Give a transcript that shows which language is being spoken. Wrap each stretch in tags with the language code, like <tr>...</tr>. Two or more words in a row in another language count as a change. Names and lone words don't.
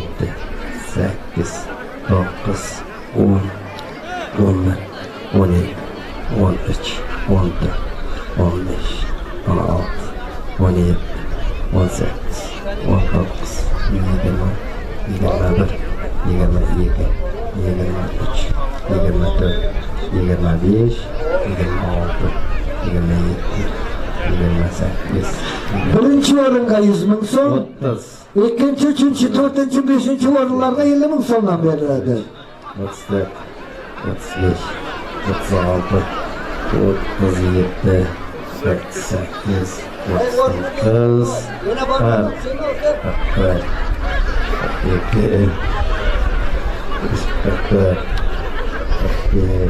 <uz>8, 9, 10, 11, 12, 13, 14, 15, 16, 17, 18, 19, 20, 21, 22, 23, 24, 25, 26, 27, 28, Birinci orunga 100 ming so'm. 30,</uz> <tr>İkinci, üçüncü, dördüncü, beşinci</tr> <uz>orunlarda 50 ming so'mdan beriladi. 34, 35, 36, 37, 38, 39, 40, 41, 42, 44, 45.</uz>